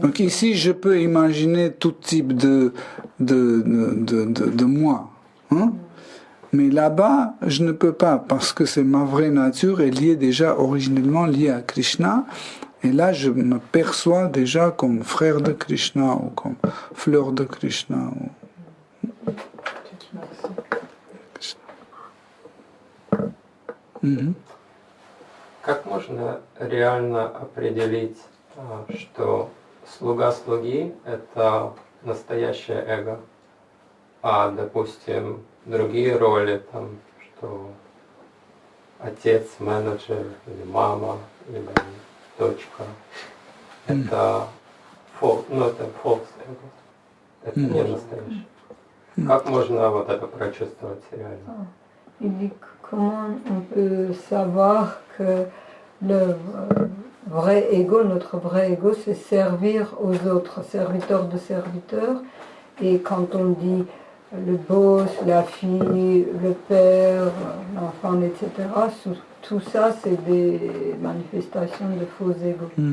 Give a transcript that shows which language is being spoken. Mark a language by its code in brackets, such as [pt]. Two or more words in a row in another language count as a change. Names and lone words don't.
[fr] Donc ici, je peux imaginer tout type de moi. Hein? Mais là-bas, je ne peux pas, parce que c'est ma vraie nature est liée déjà, originellement liée à Krishna. Et là, je me perçois déjà comme frère de Krishna ou comme fleur de Krishna. Mhm. [ru] Как можно реально определить, что слуга слуги – это настоящее эго, а, допустим, другие роли, там, что отец, менеджер, или мама, или дочка – это это false эго, это не настоящее. Как можно вот это прочувствовать реально? [fr] Il dit comment on peut savoir que le vrai ego, notre vrai ego, c'est servir aux autres, serviteur de serviteurs. Et quand on dit le boss, la fille, le père, l'enfant, etc., tout ça, c'est des manifestations de faux ego.